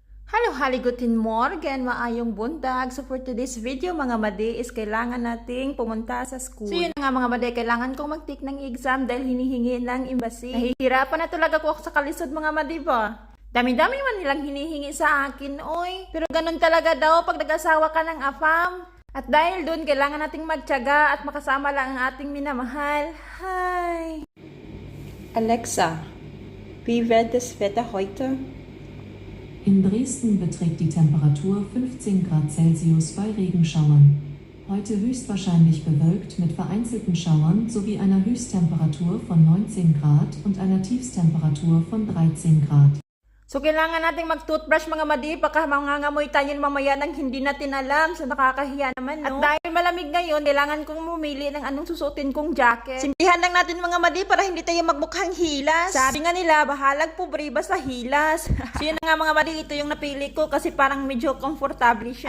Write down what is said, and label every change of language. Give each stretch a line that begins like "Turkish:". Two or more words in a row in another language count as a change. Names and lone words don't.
Cebuano: Halo,
German: guten Morgen,
Cebuano: maayong bundag.
English: So for today's video
Filipino: mga madi is kailangan nating pumunta sa school. So yun nga mga madi, kailangan kong mag-take ng exam dahil hinihingi ng embassy. Nahihirapan na talaga ako sa kalisod mga madi ba? Dami-dami man nilang hinihingi sa akin, oy. Pero ganun talaga daw pag nag-asawa ka ng afam. At dahil dun, kailangan nating magtiyaga at makasama lang ang ating minamahal. Hi!
German: Alexa, wie wird es Wetter heute? In Dresden beträgt die Temperatur 15 Grad Celsius bei Regenschauern. Heute höchstwahrscheinlich bewölkt mit vereinzelten Schauern sowie einer Höchsttemperatur von 19 Grad und einer Tiefstemperatur von 13 Grad.
Filipino: So, kailangan nating mag-toothbrush mga madi, baka mangangamoy tayo mamaya ng hindi natin alam. So, nakakahiya naman, no? At dahil malamig ngayon, kailangan kong mumili ng anong susutin kong jacket. Simplihan lang natin mga madi para hindi tayo magmukhang hilas. Sabi nga nila,
Cebuano: bahalag pobre basta hilas.
Filipino: So, yun na nga mga madi, ito yung napili ko kasi parang medyo comfortable siya.